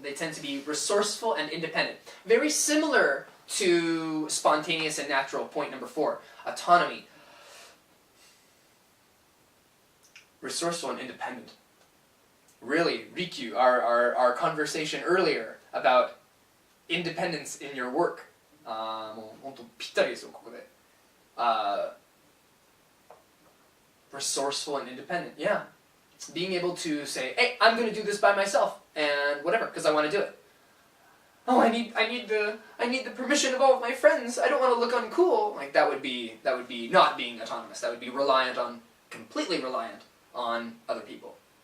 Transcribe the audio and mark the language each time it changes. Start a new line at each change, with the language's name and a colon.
English: They tend to be resourceful and independent. Very similar to spontaneous and natural, point number 4. Autonomy. Resourceful and independent. Really, Rikyu, our conversation earlier about independence in your work.
Japanese: もう本当ぴったりですよ、ここで。
English: Resourceful and independent, yeah. Being able to say, hey, I'm going to do this by myself, and whatever, because I want to do it. oh, I need the permission of all of my friends. I don't want to look uncool. Like that would be not being autonomous. That would be completely reliant on other people.